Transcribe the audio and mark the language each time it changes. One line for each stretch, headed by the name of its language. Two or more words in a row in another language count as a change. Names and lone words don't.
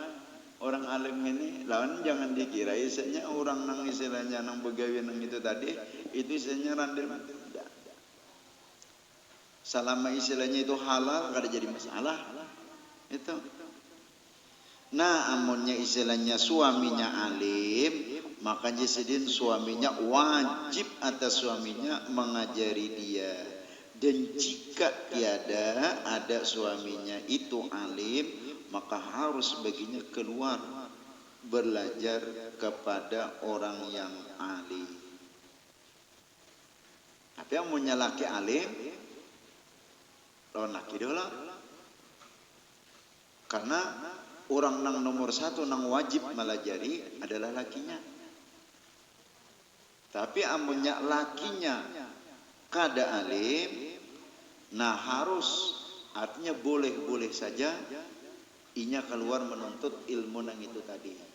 Banjar: Orang alim ini, lawan jangan dikira istilahnya orang nang istilahnya nang begawian nang itu tadi, itu istilahnya randel. Selama istilahnya itu halal, kada jadi masalah. Itu. Nah, amunnya istilahnya suaminya alim, maka jisidin suaminya wajib atas suaminya mengajari dia.
Malay: Dan jika tiada ada suaminya itu alim, maka harus baginya keluar belajar kepada orang yang alim.
Indonesian: Tapi yang punya laki alim,
Banjar: lawan laki dulu. Karena orang nang nomor satu nang wajib melajari adalah lakinya. Tapi amunnya lakinya kada alim, nah harus, artinya boleh-boleh saja inya keluar menuntut ilmu nang itu tadi.